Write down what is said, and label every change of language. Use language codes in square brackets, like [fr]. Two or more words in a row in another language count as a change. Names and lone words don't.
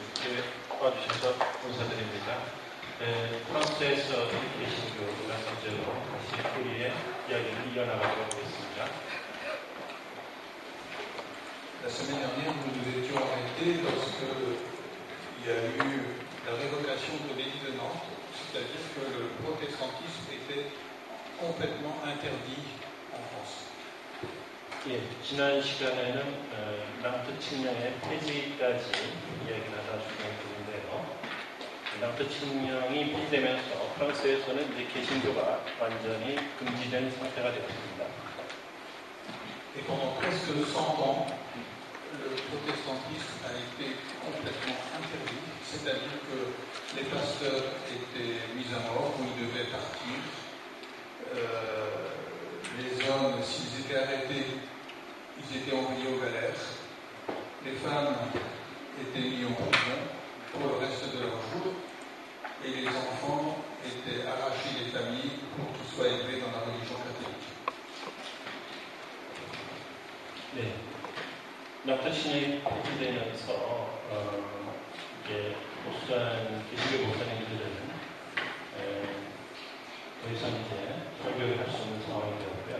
[ko] 도와주셔서 감사드립니다. 프랑스에서 계신 교우가 전제로 다시 우리의 이야기를 이어나가도록 하겠습니다. [fr] La semaine dernière, nous nous étions arrêtés lorsque il y a eu la révocation de l'édit de Nantes, c'est-à-dire que le protestantisme était complètement interdit en France. [ko] 예, 지난 시간에는 낭트 칙령의 폐지까지 이야기를 하다 중간인데요. 낭트 칙령이 폐지되면서 프랑스에서는 이제 개신교가 완전히 금지된 상태가 되었습니다. [fr] Et pendant presque 100 ans, le protestantisme a été complètement interdit, c'est-à-dire que les pasteurs étaient mis à mort ou ils devaient partir. Les hommes, s'ils étaient arrêtés, ils étaient envoyés aux galères. Les femmes étaient mises en prison pour le reste de leur jour. Et les enfants étaient arrachés des familles pour qu'ils soient élevés dans la religion catholique. [ko] 네, 낭트 칙령이 폐지되면서 이제 목사님, 개신교 목사님들은 더 이상 이제 설교를 할 수 없는 상황이 되었고요.